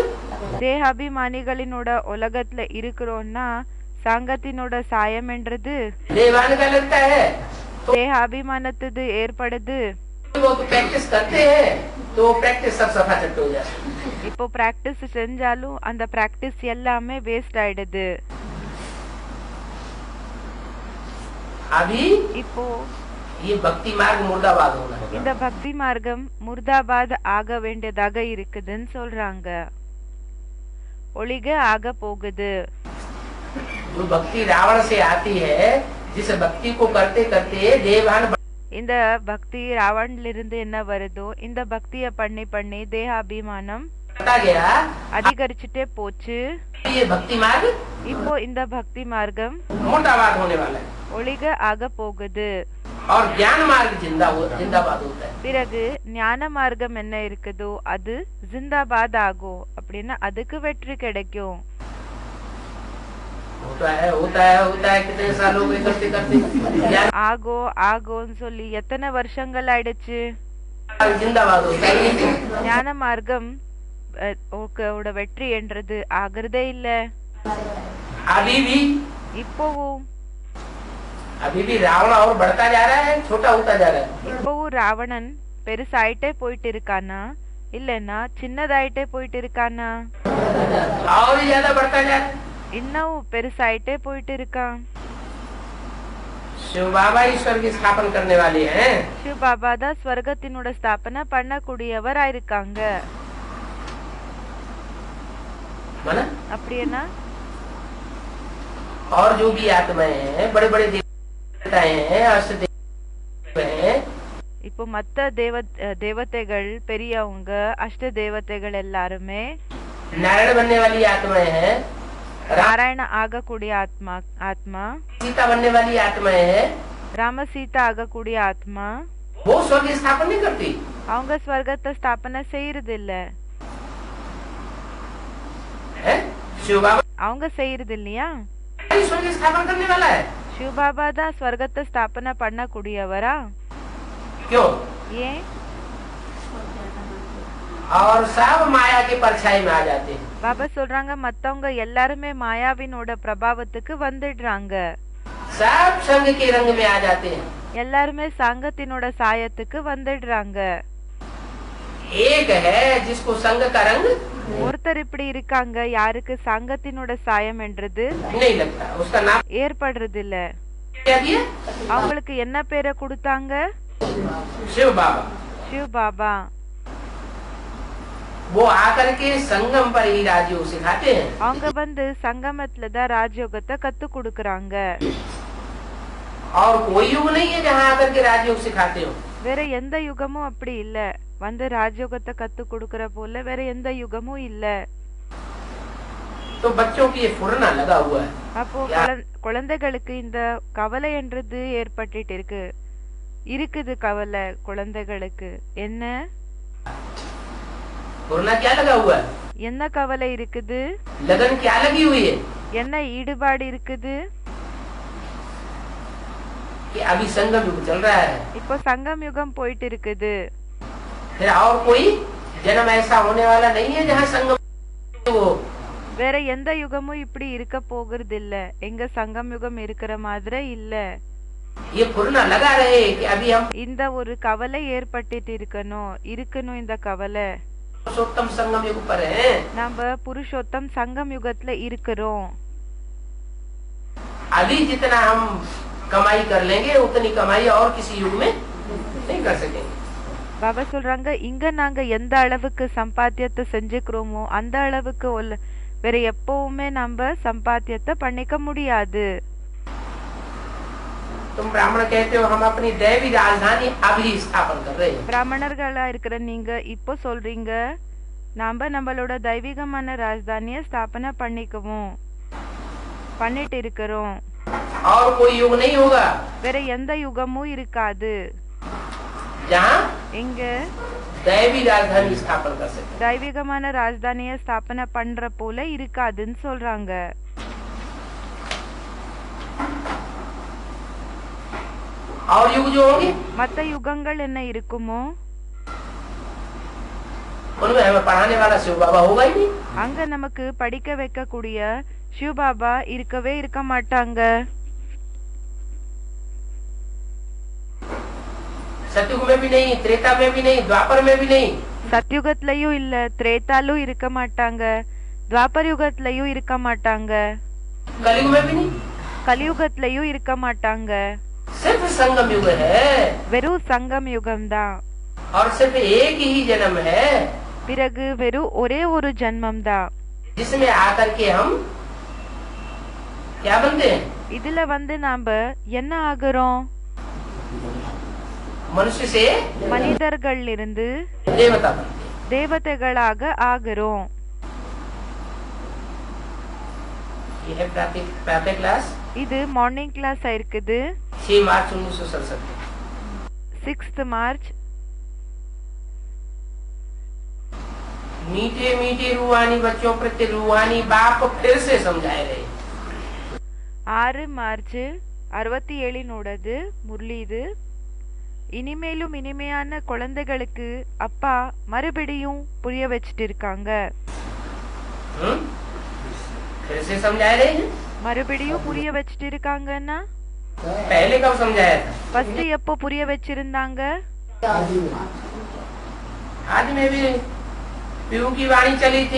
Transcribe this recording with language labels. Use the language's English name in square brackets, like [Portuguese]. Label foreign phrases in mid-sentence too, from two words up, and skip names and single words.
[Tamil] தேகாபிமானிகளினோட உலகத்துல இருக்கிறோம்னா சாங்கத்தினோட சாயம் என்றது [Hindi] देवान का लगता है। तो [Tamil] தேகாபிமானத்துது ஏற்படுது. [Hindi] वो तो प्रैक्टिस करते हैं तो प्रैक्टिस सब सफा चट हो जाती है। [Tamil] இப்போ பிராக்டிஸ் செஞ்சாலும் அந்த பிராக்டிஸ் எல்லாமே வேஸ்ட் ஆயிடுது. [Hindi] अभी [Tamil] இப்போ [Hindi] ये भक्ति मार्ग मुर्दाबाद होना है। [Tamil] இந்த பக்தி மார்க்கம் முர்தாபாத் ஆக வேண்டியதாக இருக்குதுன்னு சொல்றாங்க. ஒளிக ஆக போகுது. [Hindi] जो भक्ति रावण से आती है, जिस भक्ति को करते करते देवान [Tamil] இந்த பக்தி ராவண்ல இருந்து என்ன வருதோ இந்த பக்திய பண்ணி பண்ணி தேகாபிமானம் [Hindi] बढ़ता गया, [Tamil] அதிகரிச்சுட்டே போச்சு. [Hindi] ये भक्ति मार्ग [Tamil] இப்போ இந்த பக்தி மார்க்கம் [Hindi] मुर्दाबाद होने वाला है [Tamil] ஒளிக ஆக போகுது. [Hindi] और ज्ञान मार्ग जिंदाबाद होता है। [Tamil] பிறகு ஞான மார்க்கம் என்ன இருக்குதோ அது ஜிந்தாபாத் ஆகும். அப்படின்னா அதுக்கு வெற்றி கிடைக்கும். [Hindi] होता है कितने सालों में करते करते ज्ञान [Tamil] ஆகோ ஆகோன்னு சொல்லி எத்தனை வருஷங்கள் ஆயிடுச்சு. [Hindi] जिंदाबाद होता है। [Tamil] ஞான மார்க்கம் ஓட வெற்றி என்றது ஆகிறதே இல்ல. [Hindi] अभी भी रावण और बढ़ता जा रहा है, छोटा होता जा रहा है। [Tamil] இப்பவும் ராவணன் பெருசாயிட்டே போயிட்டு இருக்கானா இல்லன்னா சின்னதாயிட்டே போயிட்டு இருக்கானா? [Hindi] और ज्यादा बढ़ता जा रहा है। [Tamil] இன்னும் பெருசாயிட்டே போயிட்டு இருக்கான். [Hindi] शिव बाबा ईश्वर की स्थापन करने वाले हैं। [Tamil] சிவ பாபா தான் ஸ்வர்கத்தினோட ஸ்தாபனை பண்ணக்கூடியவரா இருக்காங்க. [Hindi] माना? [Tamil] அப்படின்னா [Hindi] और जो भी आत्माएं हैं, बड़े बड़े देवताएं हैं, अष्ट देव हैं, [Tamil] இப்போ மத்த தேவதைகள் பெரியவங்க அஷ்ட தேவதைகள் எல்லாருமே [Hindi] नारायण बनने वाली आत्माएं हैं, [Tamil] நாராயண ஆகக்கூடிய ஆத்மா [Hindi] सीता बनने वाली आत्माएं हैं, [Tamil] ராம சீதா ஆகக்கூடிய ஆத்மா [Hindi] वो स्वर्ग की स्थापना नहीं करती। [Tamil] அவங்க ஸ்வர்கத்தை ஸ்தாபனை செய்யறது இல்ல. [Hindi] शिव बाबा [Tamil] அவங்க செய்யறது இல்லையா? [Hindi] ईश्वर की स्थापना करने वाला है। [Tamil] சிவ பாபா தான் ஸ்வர்கத்தை ஸ்தாபனை பண்ணக்கூடியவரா? [Hindi] क्यों? [Tamil] ஏன்? [Hindi] और सब माया के परछाई में आ जाते हैं। [Tamil] பாபா சொல்றாங்க மத்தவங்க எல்லாருமே மாயாவினோட பிரபாவத்துக்கு வந்துடுறாங்க. [Hindi] सब संग के रंग में आ जाते हैं। [Tamil] எல்லாருமே சாங்கத்தினோட சாயத்துக்கு வந்துடுறாங்க. [Hindi] एक है जिसको संग का रंग [Tamil] ஒருத்தர் இப்படி இருக்காங்க யாருக்கு சாங்கத்தினோட சாயம் என்றது [Hindi] नहीं लगता, उसका नाम [Tamil] ஏற்படுறது இல்ல. [Hindi] क्या दिया? [Tamil] அவங்களுக்கு என்ன பேரை கொடுத்தாங்க? [Hindi] शिव बाबा। [Tamil] சிவ பாபா. [Hindi] वो आकर के संगम पर ही राजयोग सिखाते हैं। [Tamil] அவங்க வந்து சங்கமத்துல தான் ராஜயோகத்தை கத்து கொடுக்கறாங்க. [Hindi] और कोई युग नहीं है जहाँ आकर के राजयोग सिखाते हो। [Tamil] வேற எந்த யுகமும் அப்படி இல்ல. வந்து ராஜயோகத்தை கத்து கொடுக்கற போல வேற எந்த யுகமும் இல்ல. [Hindi] तो बच्चों की ये फुरना लगा हुआ है। [Tamil] அப்போ குழந்தைகளுக்கு இந்த கவலை என்றது ஏற்பட்டுட்டு இருக்குது கவலை குழந்தைகளுக்கு. என்ன [Hindi] फुरना क्या लगा हुआ है? [Tamil] என்ன கவலை இருக்குது? [Hindi] लगन क्या लगी हुई है? [Tamil] என்ன ஈடுபாடு இருக்குது? [Hindi] कि अभी संगम युग चल रहा है, [Tamil] இப்போ சங்கம் யுகம் போயிட்டு இருக்குது. [Hindi] फिर और कोई जन्म ऐसा होने वाला नहीं है जहाँ संगम हो। [Tamil] வேற எந்த யுகமும் இப்படி இருக்க போகிறது இல்ல. எங்க சங்கம் யுகம் இருக்கிற மாதிரி இல்ல. [Hindi] ये फुरना लगा रहे कि अभी हम [Tamil] இந்த ஒரு கவலை ஏற்பட்டுட்டு இருக்கணும் இந்த கவலை. [Hindi] पुरुषोत्तम संगम युग पर हैं। [Tamil] நாம புருஷோத்தம் சங்கம் யுகத்துல இருக்கிறோம். [Hindi] अभी जितना हम कमाई कर लेंगे उतनी कमाई और किसी युग में नहीं कर सकेंगे। [Tamil] பாபா சொல்றாங்க, இங்க நாங்க எந்த அளவுக்கு சம்பாத்தியத்தை செஞ்சுக்கிறோமோ அந்த அளவுக்கு வேற எப்பவுமே நம்ம சம்பாத்தியத்தை பண்ணிக்க முடியாது. [Hindi] तुम ब्राह्मण कहते हो हम अपनी दैवी राजधानी अभी स्थापन कर रहे हैं। [Tamil] பிராமணர்களா இருக்கிற நீங்க இப்போ சொல்றீங்க நாம நம்மளோட தெய்வீகமான ராஜதானிய ஸ்தாபனை பண்ணிட்டு இருக்கிறோம். [Hindi] और कोई युग नहीं होगा [Tamil] வேற எந்த யுகமும் இருக்காது [Hindi] जहाँ [Tamil] எங்க [Hindi] दैवी राजधानी स्थापन कर सके। [Tamil] தெய்வீகமான ராஜதானிய ஸ்தாபனை பண்ற போல இருக்காதுன்னு சொல்றாங்க. [Hindi] और युग जो होंगे [Tamil] மத்த யுகங்கள் என்ன இருக்குமோ [Hindi] उनमें हमें पढ़ाने वाला शिव बाबा होगा ही नहीं। [Tamil] அங்க நமக்கு படிக்க வைக்கக்கூடிய சிவ பாபா இருக்கவே இருக்க மாட்டாங்க. [Hindi] सतयुग में भी नहीं, त्रेता में भी नहीं, द्वापर में भी नहीं। [Tamil] சத்யுகத்திலயும் இல்ல, திரேதாலும் இருக்க மாட்டாங்க, துவாபர் யுகத்திலயும் இருக்க மாட்டாங்க, [Hindi] कलयुग में भी नहीं, [Tamil] கலியுகத்திலயும் இருக்க மாட்டாங்க. [Hindi] सिर्फ संगम युग है [Tamil] வெறும் சங்கம் யுகம்தான். [Hindi] और सिर्फ एक ही जन्म है [Tamil] பிறகு வெறும் ஒரே ஒரு ஜன்மம் தான். [Hindi] जिसमें आकर के हम क्या बनते हैं? [Tamil] இதுல நாம என்ன ஆகுறோம்? [Hindi] मनुष्य से [Tamil] மனிதர்கள் இருந்து [Hindi] देवता बनते हैं। [Tamil] தேவதைகளாக ஆகுறோம். [Hindi] ये है प्रातः क्लास। [Tamil] இது [English] morning class [Tamil] இருக்குது. [Hindi] 6 मार्च 1967। [Tamil] 6th மார்ச். [Hindi] मीठे मीठे रूहानी बच्चों प्रति रूहानी बाप फिर से समझाए रहे। [Tamil] 6 மார்ச் 67 முரளி இது. இனிமேலும் இனிமையான குழந்தைகளுக்கு அப்பா மறுபடியும் புரிய வச்சிட்டு இருக்காங்க. [Hindi] फिर से समझा रहे हैं। [Tamil] மறுபடியும் புரிய வச்சிட்டு இருக்காங்கன்னா [Hindi] पहले कब समझाया था? [Tamil] ஃபர்ஸ்ட் எப்போ புரிய வச்சிருந்தாங்க? [Hindi] आज में भी पीयू की वाणी चली थी।